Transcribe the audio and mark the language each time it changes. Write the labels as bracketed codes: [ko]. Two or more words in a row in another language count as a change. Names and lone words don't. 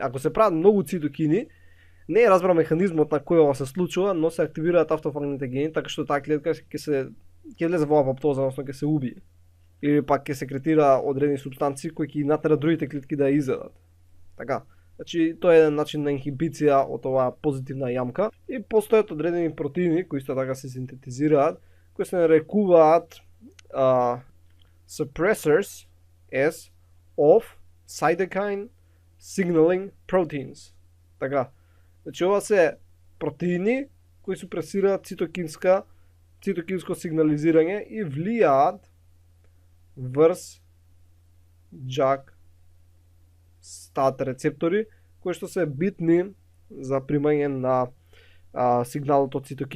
[mk] Ако се прават многу цитокини, не е разбран механизмот на кој ова се случува, но се активираат автофагните гени, така што таа клетка ќе влезе во апоптоза, односно ќе се убие. Или пак ќе секретира одредени супстанции кои ќе натерат другите клетки да ја изедат. Така. Значи, тоа е еден начин на инхибиција од оваа позитивна јамка и постојат одредени протеини кои исто така се синтетизираат, кои се нарекуваат [en] suppressors as of cytokine signaling proteins. [mk] Така. Значи, ова се протеини кои супресираат цитокинско сигнализирање и влијаат врз JAK STAT рецептори кои што се битни за примање на сигналот од цитокин.